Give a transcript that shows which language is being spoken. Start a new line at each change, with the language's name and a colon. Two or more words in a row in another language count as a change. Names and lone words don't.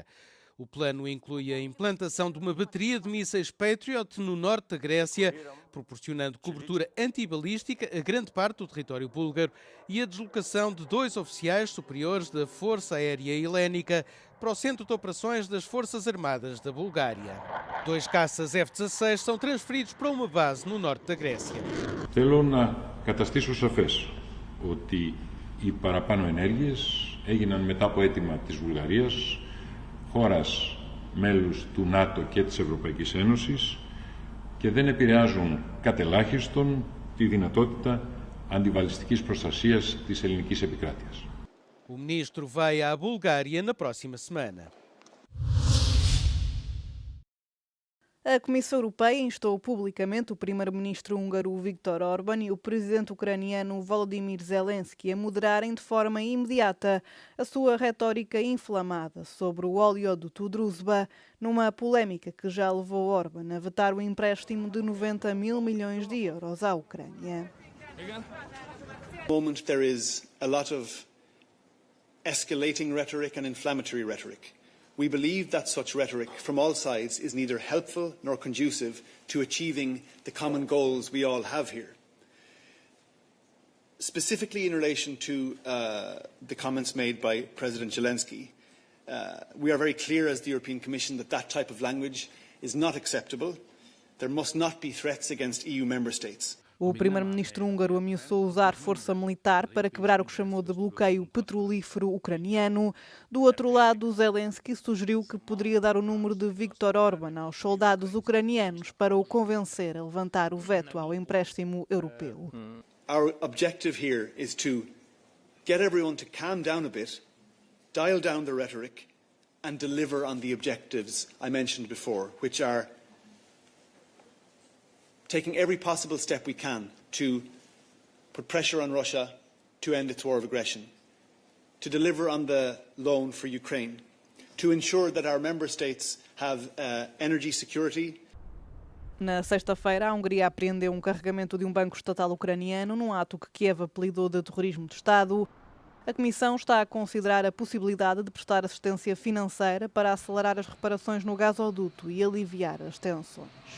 Portuguese: O plano inclui a implantação de uma bateria de mísseis Patriot no norte da Grécia, proporcionando cobertura antibalística a grande parte do território búlgaro e a deslocação de 2 oficiais superiores da Força Aérea Helénica para o Centro de Operações das Forças Armadas da Bulgária. 2 caças F-16 são transferidos para uma base no norte da Grécia.
Greek: Θέλω να καταστήσω σαφές ότι οι παραπάνω ενέργειες έγιναν μετά από αίτημα της Βουλγαρίας, χώρας μέλους του ΝΑΤΟ και της Ευρωπαϊκής Ένωσης και δεν επηρεάζουν κατ' ελάχιστον τη δυνατότητα αντιβαλιστικής προστασίας της ελληνικής επικράτειας.
Portuguese: O ministro vai à Bulgária na próxima semana. A Comissão Europeia instou publicamente o primeiro-ministro húngaro Viktor Orbán e o presidente ucraniano Volodymyr Zelensky a moderarem de forma imediata a sua retórica inflamada sobre o oleoduto Druzhba, numa polémica que já levou Orbán a vetar o empréstimo de 90 mil milhões de euros à Ucrânia.
English: At the moment there is a lot of escalating rhetoric and inflammatory rhetoric. We believe that such rhetoric from all sides is neither helpful nor conducive to achieving the common goals we all have here. Specifically in relation to the comments made by President Zelensky, we are very clear as the European Commission that that type of language is not acceptable. There must not be threats against EU member states.
Portuguese: O primeiro-ministro húngaro ameaçou usar força militar para quebrar o que chamou de bloqueio petrolífero ucraniano. Do outro lado, Zelensky sugeriu que poderia dar o número de Viktor Orbán aos soldados ucranianos para o convencer a levantar o veto ao empréstimo europeu.
English: Our objective here is to get everyone to calm down a bit, dial down the rhetoric and deliver on the objectives I mentioned before, which are taking every possible step we can to put pressure on Russia to end its war of aggression, to deliver on the loan for Ukraine, to ensure that our member states have energy security.
Portuguese: Na sexta-feira, a Hungria apreendeu um carregamento de um banco estatal ucraniano num ato que Kiev apelidou de terrorismo de Estado. A Comissão está a considerar a possibilidade de prestar assistência financeira para acelerar as reparações no gasoduto e aliviar as tensões.